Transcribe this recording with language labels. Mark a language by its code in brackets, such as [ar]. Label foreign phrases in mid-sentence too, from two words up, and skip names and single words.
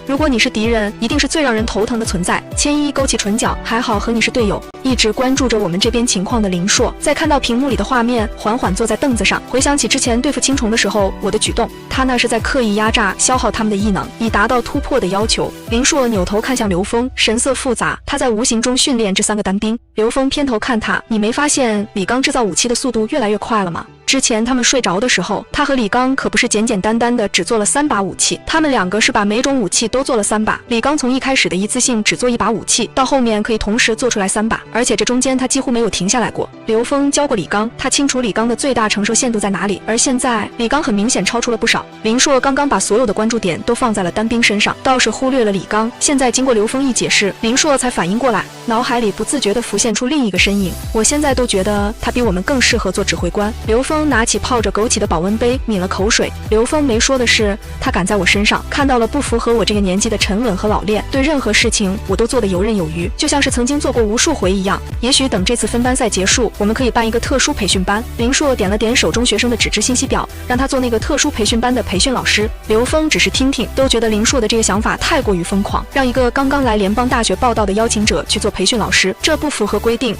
[zh] 如果你是敵人，一定是最讓人頭疼的存在。千一勾起唇角，還好和你是隊友。一直關注着我們這邊情況的林碩，在看到屏幕裡的畫面，緩緩坐在凳子上，回想起之前對付青蟲的時候我的舉動，他那是在刻意壓榨消耗他們的異能，以達到突破的要求。林碩扭頭看向劉峰，神色複雜，他在無形中訓練這3個單兵。劉峰偏頭看他，你沒發現李剛制造武器的速度越來越快了嗎？之前他們睡着的時候，他和李剛可不是簡簡單單的只做了3把武器，他們2個是把每種武器都做了3把。李剛從一開始的一次性只做1把武器，到後面可以同時做出來3把，而且這中間他幾乎沒有停下來過。劉峰教過李剛，他清楚李剛的最大承受限度在哪裡，而現在李剛很明顯超出了不少。林碩剛剛把所有的關注點都放在了單兵身上，倒是忽略了李剛。現在經過劉峰一解釋，林碩才反應過來，腦海裡不自覺地浮現出另一個身影。我現在都覺得他比我們更適合做指揮官。劉峰拿起泡着枸杞的保溫杯，抿了口水。劉峰沒說的是，他敢在我身上看到了不符合我這個年紀的沉穩和老練，對任何事情我都做得游刃有餘，就像是曾經做過無數回一樣。也許等這次分班賽結束，我們可以辦一個特殊培訓班。林碩點了點手中學生的紙質信息表，讓他做那個特殊培訓班的培訓老師。劉峰只是聽听，都覺得林碩的這個想法太過於瘋狂，讓一個剛剛來聯邦大學報到的邀請者去做培訓老師，這不符合規定。